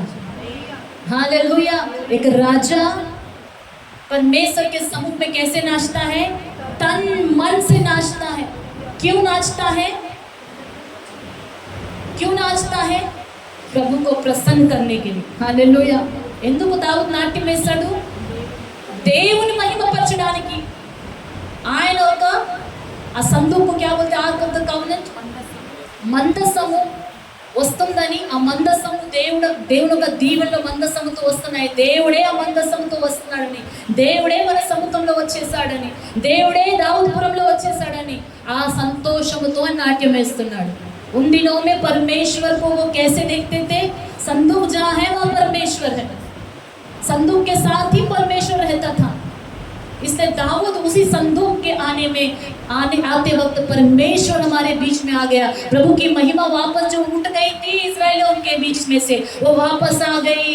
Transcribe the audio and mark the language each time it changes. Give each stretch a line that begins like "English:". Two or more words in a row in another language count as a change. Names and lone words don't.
Hindi: हालेलुया। एक राजा परमेश्वर के सम्मुख में कैसे नाचता है? तन मन से नाचता है। क्यों नाचता है? क्यों नाचता है? प्रभु को प्रसन्न करने के लिए।
Telugu: हालेलुया। ఎందుకు దావీదు నాట్యం వేశాడు? దేవుని మహిమపరచడానికి। ఆయన ఒక ఆ సందూకు
Hindi: क्या बोलते
English: Ark of the Covenant
Telugu: మందసము వస్తుందని, ఆ మందసము దేవుని ఒక దీవెనలో మందసముతో వస్తున్నాయి, దేవుడే ఆ మందసముతో వస్తున్నాడని, దేవుడే మన సముఖంలో వచ్చేసాడని, దేవుడే దావుదపురంలో వచ్చేసాడని ఆ సంతోషముతో నాట్యం వేస్తున్నాడు।
Hindi: उन दिनों में परमेश्वर को वो कैसे देखते थे? संदूक जहाँ है वहाँ परमेश्वर है, संदूक के साथ ही परमेश्वर रहता था। इसलिए दाऊद उसी संदूक के आते वक्त परमेश्वर हमारे बीच में आ गया। प्रभु की महिमा वापस जो उठ गई थी इस्राएलियों के बीच में से, वो वापस आ गई।